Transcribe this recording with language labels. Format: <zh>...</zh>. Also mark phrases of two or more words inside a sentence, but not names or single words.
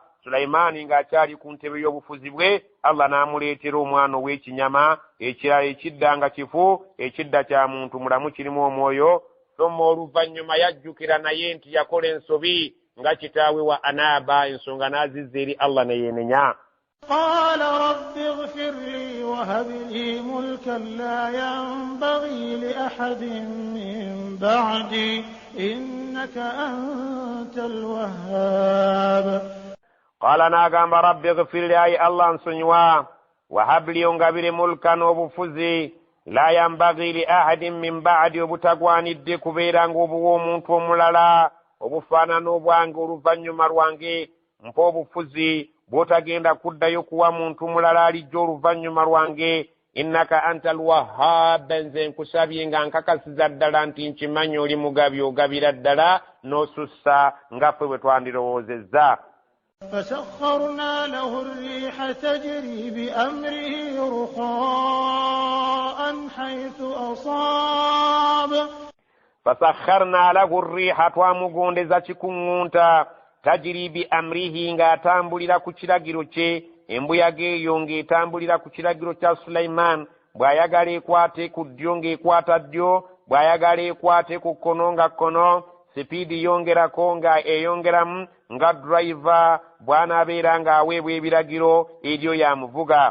<lg>Sulaimaani ng'akyali ku ntebe y'obufuzi bwe, Allah n'amuleetera omwana ow'ekinyama ekirala ekidda nga kifu, ekidda kya muntu mulamu kirimu omwoyo. Somma oluvannyuma yajjukira naye nti yakola ensobi nga kitaawe wa anaaba, ensonga n'azizza eri Allah ne yeenenya.</lg> <ar>قال رب اغفر لي وهب لي ملكا لا ينبغي لأحد من بعدي إنك أنت الوهاب.</ar> <lg>qala n'agamba</lg> <ar>رب اغفر لي</ar> <lg>ayi allah nsonyiwa wahabli ongabire mulkan obufuzi</lg> <ar>لا ينبغي لأحد من بعدي</ar> <lg>obutagwanidde kubeera ng'obuwa omuntu omulala obufaanana obwange oluvannyuma lwange mpa obufuzi bw'otagenda kuddayo kuwa muntu mulala alijja oluvannyuma lwange</lg> <ar>إنك أنت الوهاب</ar> <lg>nze nkusabye nga nkakasiza ddala nti nkimanyi oli mugabi ogabira ddala n'osussa nga ffe bwe twandirowoozezza.</lg> <ar>فسخرنا له الريح تجري بأمره رخاء حيث أصاب فسخرنا له الريح</ar> <lg>twamugondeza kikuŋŋunta</lg> <ar>تجري بأمره</ar> <lg>ng'atambulira ku kiragiro kye embuyaga eyo ng'etambulira ku kiragiro kya Sulaiman bw'ayagala ekwate ku ddyo ng'ekwata ddyo bw'ayagala ekwate ku kkono nga kkono sipiidi yongerako nga eyongeramu nga driver bw'anaabeera ng'aweebwa ebiragiro ebyo yamuvuga.</lg>